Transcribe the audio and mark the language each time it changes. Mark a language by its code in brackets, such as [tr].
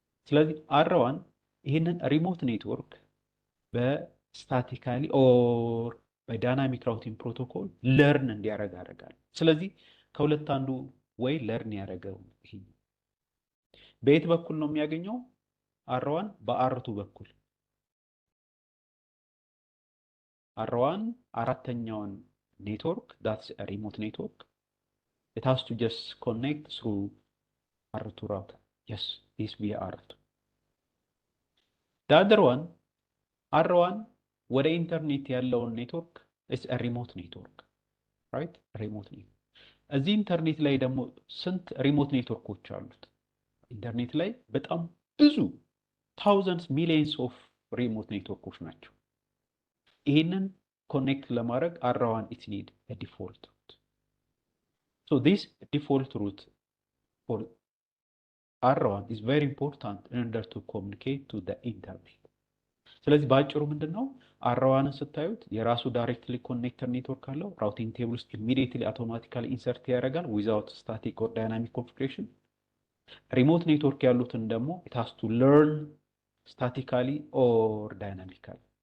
[am] ስለዚህ አር1 ይህንን ሪሞት ኔትወርክ በስታቲካሊ ኦር በዳይናሚክ ራውቲንግ ፕሮቶኮል ለርን እንዲያደርግ ያደርጋል። ስለዚህ ከሁለት አንዱ ወይ ለርን ያደረገው ይሄ በየት በኩል ነው የሚያገኘው? አር1 በአርቱ በኩል አር1 አራተኛውን ኔትወርክ [en] that's a remote network it has to just connect through R2 router. Yes, this via R2. The other one R1 [am] ወደ ኢንተርኔት ያለውን ኔትወርክ [en] is a remote network, right? remote network. [am] እዚህ ኢንተርኔት ላይ ደግሞ ስንት ሪሞት ኔትወርኮች አሉት? ኢንተርኔት ላይ በጣም ብዙ [en] thousands millions of remote [am] ኔትወርኮች ናቸው። ይሄንን ኮኔክት ለማድረግ R1 [en] it need a default route. So this default route for R1 is very important in order to communicate to the internet. [am] ስለዚህ ባጭሩ ምንድነው R1ን ስታዩት የራሱ ዳይሬክትሊ ኮኔክተር ኔትወርክ አለው። ራውቲንግ ቴብል ውስጥ ኢሚዲየትሊ አውቶማቲካሊ ኢንሰርት ያደርጋል ዊዛውት ስታቲክ ኦር ዳይናሚክ ኮንፊግሬሽን። ሪሞት ኔትወርክ ያሉትን ደግሞ [en] it has to learn statically or dynamically.